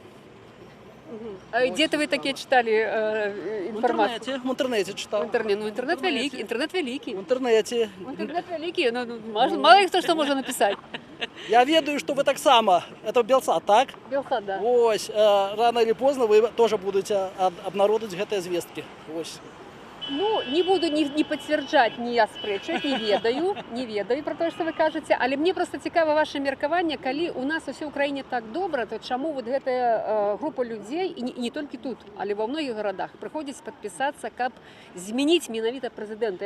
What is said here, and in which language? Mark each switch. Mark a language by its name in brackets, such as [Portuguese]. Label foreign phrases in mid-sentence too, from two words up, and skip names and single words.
[Belarusian] А дзе вы такія чыталі інфармацыю? В інтэрнэце чытаў. Інтэрнэт вялікі. В інтэрнэце. Інтэрнэт вялікі, мало хто што можа напісаць. Я ведаю, што вы таксама, это Белсат, так? Белсат, да. Ось, [Russian] рано или поздно вы тоже будете [Belarusian] абнародаваць гэтыя звесткі. [Russian] Ось. [Belarusian] Ну, не буду ні пацвярджаць, ні аспрэчваць, не ведаю пра тое, што вы кажаце, але мне проста цікава ваше меркаванне, калі у нас усё ў краіне так добра, то чаму вот гэтая група людзей, і не толькі тут, але ва многіх гарадах, прыходзіць падпісацца, каб змяніць менавіта прэзідэнта?